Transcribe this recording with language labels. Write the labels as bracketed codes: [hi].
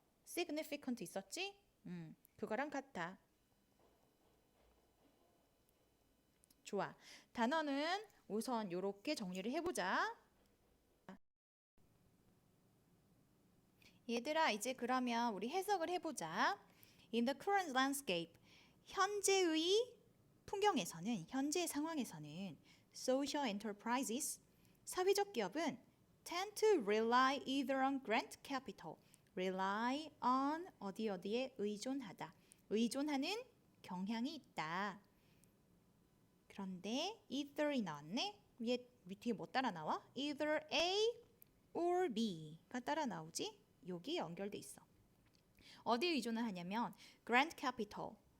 [ko] significant 있었지? 그거랑 같아. 좋아. 단어는 우선 이렇게 정리를 해보자. 얘들아, 이제 그러면 우리 해석을 해보자. [en] In the current landscape, [ko] 현재의 풍경에서는, 현재의 상황에서는 [en] social enterprises, [ko] 사회적 기업은 [en] tend to rely either on grant capital, rely on [ko] 어디에 의존하다, 의존하는 경향이 있다. 그런데 either이 나왔네. 밑에 뭐 따라 나와? either A or B가 따라 나오지? 여기 연결돼 있어. 어디에 의존을 하냐면 grant capital.